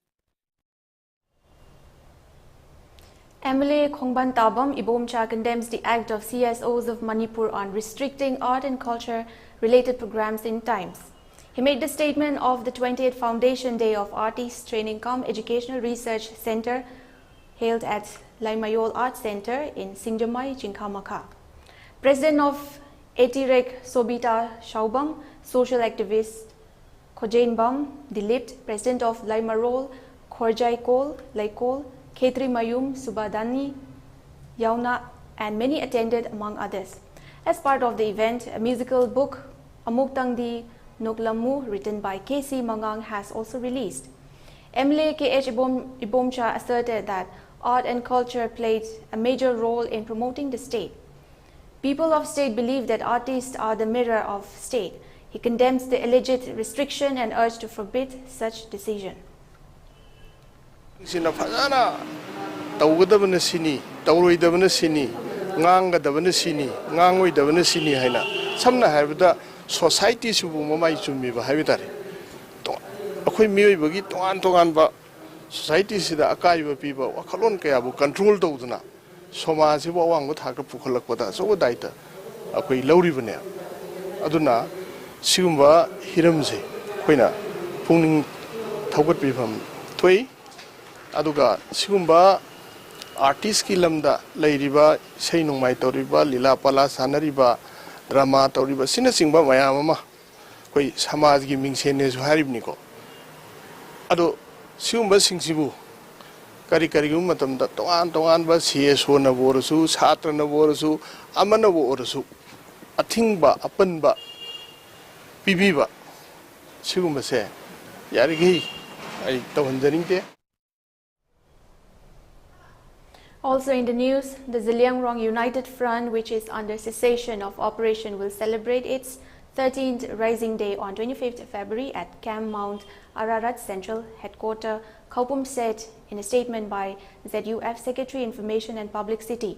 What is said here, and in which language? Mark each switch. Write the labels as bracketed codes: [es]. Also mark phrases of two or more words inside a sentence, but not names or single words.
[en] MLA Khongban Tabam Ibomcha condemns the act of CSOs of Manipur on restricting art and culture-related programs in times. He made the statement of the 28th Foundation Day of Artists Training Cum Educational Research Center held at Laimayol Art Center in Singjamai, Jingkhamaka. President of Etirek Sobita Shaubam, social activist Khojain Bam Dilip, President of Laimarol Khorjai Kol Laikol, Khetri Mayum Subadani Yauna, and many attended among others. As part of the event, a musical book, Amuktangdi Noklamu, written by K.C. Mangang, has also released. MLA K.H. Ibomcha asserted that art and culture played a major role in promoting the state. People of state believe that artists are the mirror of state. He condemns the alleged restriction and urged to forbid such decision. [mni] Sina fazana tawgadabana sini tawroidabana sini ngangadabana sini ngangoidabana sini haina samna haibada society subu mamai chummi ba haibitare to akhoi mioi bagi tongan ba society sida akai ba piba wakhalon kaya bu control tawduna somaj ba wanggo thaka pukhalakpada so daita akhoi lauribane aduna sigumba hiramse khoina pungning thawgat bifam thoi aduga sigumba artist ki lamda leiriba sei nongmai toriba lila pala sanariba drama toriba sina singba mayam ma koi samaj gi mingsene su haribni ko ado sigumba singsibu kari gum matamda toan ba CSO na borusu chatra na borusu amana borusu athingba apanba pibiba sigumba se yarigi ai tawhanjaringte. [en] Also in the news, the Ziliangrong United Front, which is under cessation of operation, will celebrate its 13th Rising Day on 25th February at Camp Mount Ararat Central Headquarters, Khaupum said in a statement by ZUF Secretary Information and Publicity.